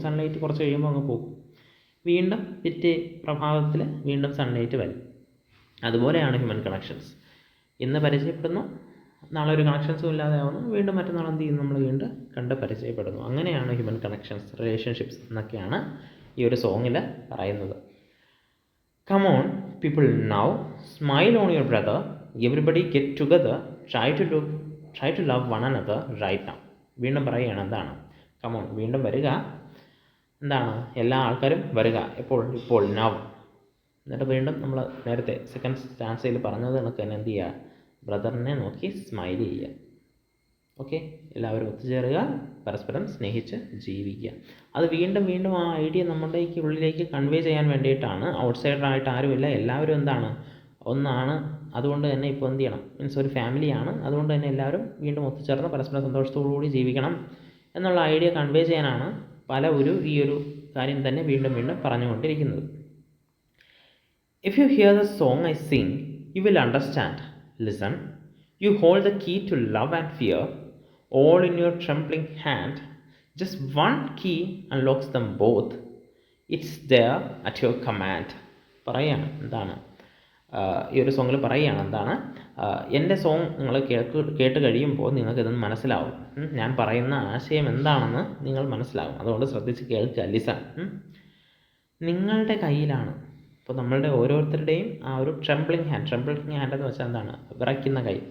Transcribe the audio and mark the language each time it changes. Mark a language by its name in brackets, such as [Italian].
[Malayalam] Sunlight കുറച്ച് കഴിയുമ്പോൾ അങ്ങ് പോകും. വീണ്ടും പിറ്റേ പ്രഭാതത്തിൽ വീണ്ടും സൺലൈറ്റ് വരും. അതുപോലെയാണ് ഹ്യൂമൻ കണക്ഷൻസ്. ഇന്ന് പരിചയപ്പെടുന്നു, നാളെ ഒരു കണക്ഷൻസും ഇല്ലാതെ ആവുന്നു, വീണ്ടും മറ്റന്നാൾ എന്ത് ചെയ്യും, നമ്മൾ വീണ്ടും കണ്ട് പരിചയപ്പെടുന്നു. അങ്ങനെയാണ് ഹ്യൂമൻ കണക്ഷൻസ്, റിലേഷൻഷിപ്സ് എന്നൊക്കെയാണ് ഈ ഒരു സോങ്ങിൽ പറയുന്നത്. [English] Come on, people now, smile on your brother, everybody get together, try to love one another right now. [Malayalam] വീണ്ടും പറയുകയാണ്, എന്താണ്, കമോൺ, വീണ്ടും വരിക, എന്താണ്, എല്ലാ ആൾക്കാരും വരിക, ഇപ്പോൾ നൗ. എന്നിട്ട് വീണ്ടും നമ്മൾ നേരത്തെ സെക്കൻഡ് സ്റ്റാൻസയിൽ പറഞ്ഞത് കണക്ക് തന്നെ എന്ത് ചെയ്യുക, ബ്രദറിനെ നോക്കി സ്മൈൽ ചെയ്യുക. ഓക്കെ, എല്ലാവരും ഒത്തുചേരുക, പരസ്പരം സ്നേഹിച്ച് ജീവിക്കുക. അത് വീണ്ടും വീണ്ടും ആ ഐഡിയ നമ്മുടെ ഉള്ളിലേക്ക് കൺവേ ചെയ്യാൻ വേണ്ടിയിട്ടാണ്. ഔട്ട്സൈഡറായിട്ട് ആരുമില്ല, എല്ലാവരും എന്താണ്, ഒന്നാണ്. അതുകൊണ്ട് തന്നെ ഇപ്പോൾ എന്ത് ചെയ്യണം, മീൻസ് ഒരു ഫാമിലിയാണ്. അതുകൊണ്ട് തന്നെ എല്ലാവരും വീണ്ടും ഒത്തുചേർന്ന് പരസ്പരം സന്തോഷത്തോടുകൂടി ജീവിക്കണം എന്നുള്ള ഐഡിയ കൺവേ ചെയ്യാനാണ് ഈ ഒരു കാര്യം തന്നെ വീണ്ടും വീണ്ടും പറഞ്ഞുകൊണ്ടിരിക്കുന്നത്. [English] If you hear the song I sing, you will understand. Listen. You hold the key to love and fear, all in your trembling hand. Just one key unlocks them both. It's there at your command. [Malayalam] പറയാണ്, എന്താണ്, ഈ ഒരു സോങ്ങിൽ പറയുകയാണ്, എന്താണ്, എൻ്റെ song നിങ്ങൾ കേട്ട് കഴിയുമ്പോൾ നിങ്ങൾക്കിതൊന്ന് മനസ്സിലാവും. ഞാൻ പറയുന്ന ആശയം എന്താണെന്ന് നിങ്ങൾ മനസ്സിലാവും. അതുകൊണ്ട് ശ്രദ്ധിച്ച് കേൾക്കുക, ലിസൺ. നിങ്ങളുടെ കയ്യിലാണ്. അപ്പോൾ നമ്മളുടെ ഓരോരുത്തരുടെയും ആ ഒരു ട്രെംബ്ലിങ് ഹാൻഡ് എന്ന് വെച്ചാൽ എന്താണ്, വിറയ്ക്കുന്ന കൈ.